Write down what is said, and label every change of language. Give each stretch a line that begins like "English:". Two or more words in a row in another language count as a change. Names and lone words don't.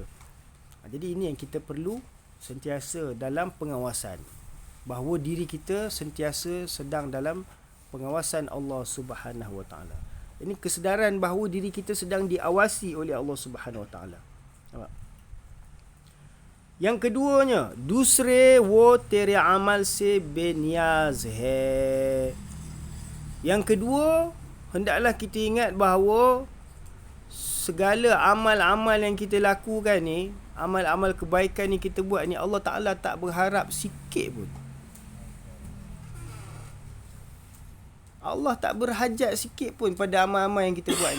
Malay: Jadi ini yang kita perlu sentiasa dalam pengawasan. Bahawa diri kita sentiasa sedang dalam pengawasan
Arabic: الله سبحانه وتعالى.
Malay: Ini kesedaran bahawa diri kita sedang diawasi oleh
Arabic: الله سبحانه وتعالى.
Malay: Nampak? Yang keduanya,
Hindi: दूसरे वो तेरे अमल से बेनियाज है.
Malay: Yang kedua, hendaklah kita ingat bahawa segala amal-amal yang kita lakukan ni, amal-amal kebaikan yang kita buat ni,
Arabic: الله تعالى
Malay: tak berharap sikit pun. Allah tak berhajat sikit pun pada amal-amal yang kita buat ni.